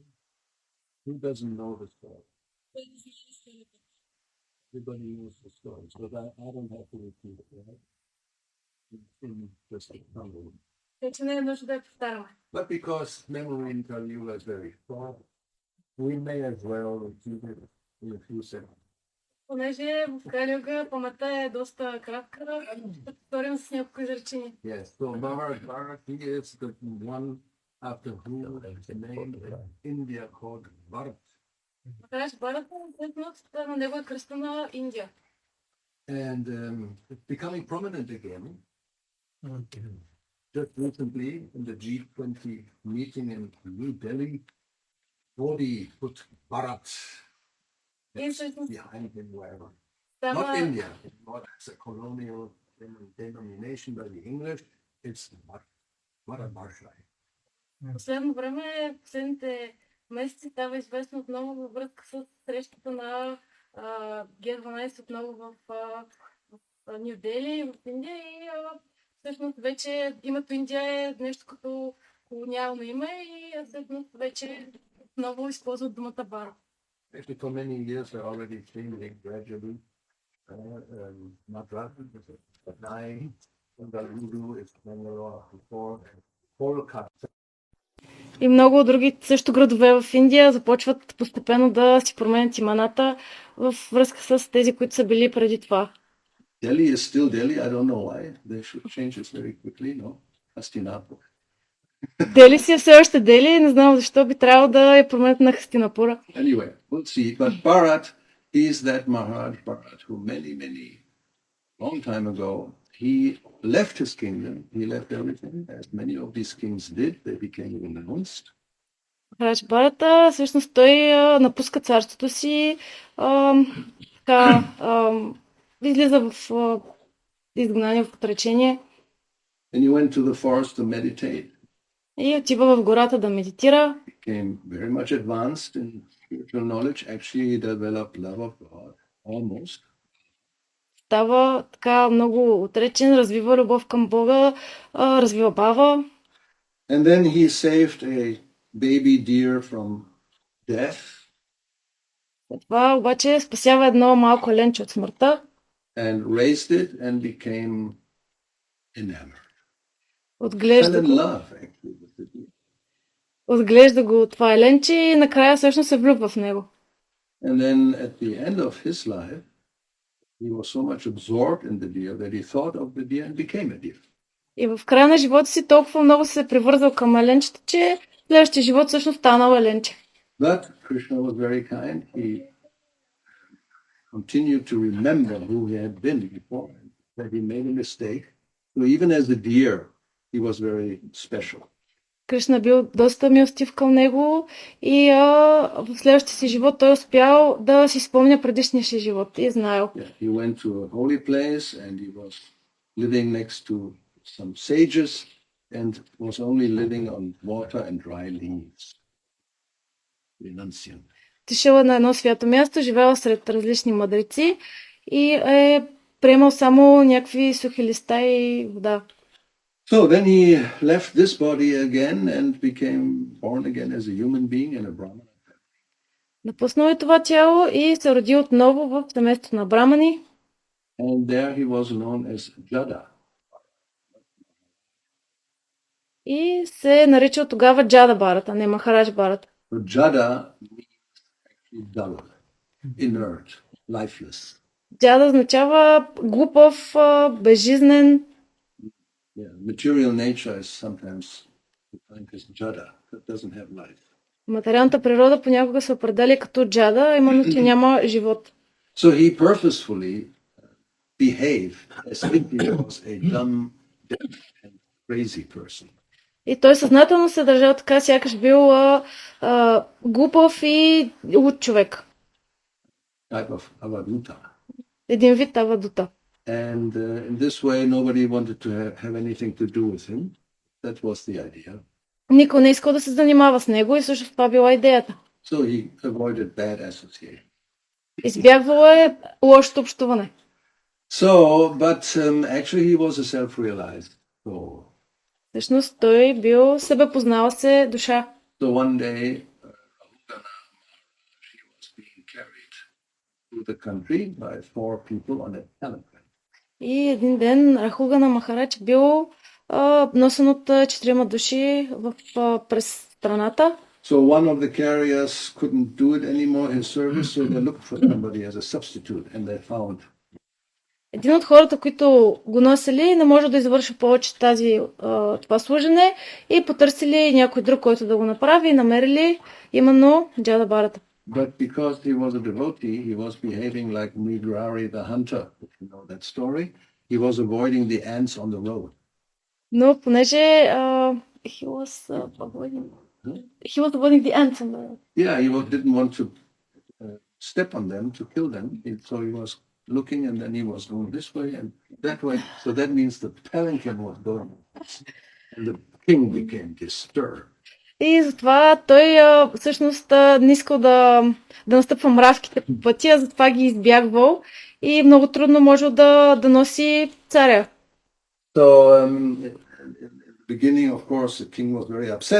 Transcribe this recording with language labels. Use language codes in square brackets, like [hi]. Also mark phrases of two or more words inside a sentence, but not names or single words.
[en] Who doesn't know the story? Everybody knows the story, so that I don't have to repeat it, right? In just a number. But because memory in Kali is very short, we may as well repeat it in a few seconds. [bg] Понеже в Калиюга паметта е доста кратка, ще повторим с няколко изречения. [en] Yes, so Bharat, he is the one after whom is named India called Bharat. [bg] Махарадж Бхарата всъщност на него е кръстена Индия. [en] And it's becoming prominent again. Just recently in the G20 meeting in New Delhi, Modi put Bharat behind him wherever. Not India, not as a colonial denomination by the English, it's Bharat. [bg] Последно време, последните месеци става известно отново във връзка с срещата на Г12 отново в Ню Дели, в Индия и всъщност вече името Индия е нещо като колониално име и всъщност вече отново използват думата Бара. [en] Actually, for many years, they're already changing gradually. Madras, Nai, Bengaluru is Bangalore before, Kolkata. [bg] И много други също градове в Индия започват постепенно да си променят имената във връзка с тези, които са били преди това. [en] Delhi is still Delhi. I don't know why. They should change it very quickly, no? Hastinapur. [bg] Дели си е все още Дели, не знам защо би трябвало да я променят на Хастинапура. [en] Anyway, we'll see. But Bharat is that Maharaj Bharat who long time ago, he left his kingdom. He left everything, as many of these kings did. They became renounced. [bg] Махарадж Бхарата, всъщност той напуска царството си, излиза в изгнание, в отречение. [en] And he went to the forest to meditate. [bg] И отива в гората да медитира. [en] Became very much advanced in spiritual knowledge. Actually, he developed love of God, almost. [bg] Става така много отречен, развива любов към Бога, развива бава. [en] And then he saved a baby deer from death. [bg] Това обаче спасява едно малко ленче от смъртта. [en] And raised it and became enamored. [bg] Отглежда [en] Fell in love, actually, with the deer. [bg] Отглежда го това еленче и накрая всъщност се влюбва в него. [en] And then at the end of his life, he was so much absorbed in the deer that he thought of the deer and became a deer. [bg] И в края на живота си толкова много се привързал към еленчето, че в следващия живот всъщност станал еленче. [en] But Krishna was very kind. He continued to remember who he had been before, that he made a mistake. So even as a deer, he was very special. [bg] Кришна бил доста милостив към него и в следващия си живот той успял да си спомня предишния си живот и е знаел. [en] Yeah, he went to a holy place and he was living next to some sages and was only living on water and dry leaves. Renunciant. [bg] Отишъл на едно свято място, живеел сред различни мъдреци и е приемал само някакви сухи листа и вода. [en] So then he left this body again and became born again as a human being in a Brahmana family. [bg] Напуснал е това тяло и се роди отново в семейството на брамани. [en] And there he was known as Jada. [bg] И се наричал тогава Джада Бхарата, не Махарадж Бхарата. [en] So Jada means actually dull, inert, lifeless. [bg] Джада означава глупав, безжизнен. [en] Yeah, material nature is sometimes defined as jada, that doesn't have life. [bg] Материалната природа понякога се определя като джада, именно че няма живот. [en] So he purposefully behaved as if he was a dumb, deaf, and crazy person. [bg] И той съзнателно се държал така, сякаш бил глупав и луд човек. [en] Type of avaduta. [bg] Един вид авадута. [en] And in this way, nobody wanted to have anything to do with him. That was the idea. [bg] Никой не искал да се занимава с него и също това била идеята. [en] So he avoided bad association. [bg] Избягвало е лошото общуване. [en] So, but actually he was a self-realized soul. [bg] Всъщност той бил себепознала се душа. [en] So one day, Rahugana Maharaj, he was being carried through the country by 4 people on a palanquin. [bg] И един ден Рахугана Махарадж бил носен от 4 души през страната. [en] So one of the carriers couldn't do it anymore, his service, so they looked for somebody as a substitute, and they found. [bg] Един от хората, които го носили, не може да извърши повече това служене и потърсили някой друг, който да го направи и намерили именно Джада Барата. [en] But because he was a devotee, he was behaving like Migrari the hunter, if you know that story. He was avoiding the ants on the road. [bg] Но понеже [en] he was avoiding the ants on the road. Yeah, he didn't want to step on them, to kill them. So he was looking, and then he was going this way and that way. So that means the palanquin was going, and the king became disturbed. [bg] И затова той всъщност не искал да настъпва мравките по пътя, затова ги избягвал и много трудно можел да носи царя. [en] So in the beginning, of course, the king was very upset.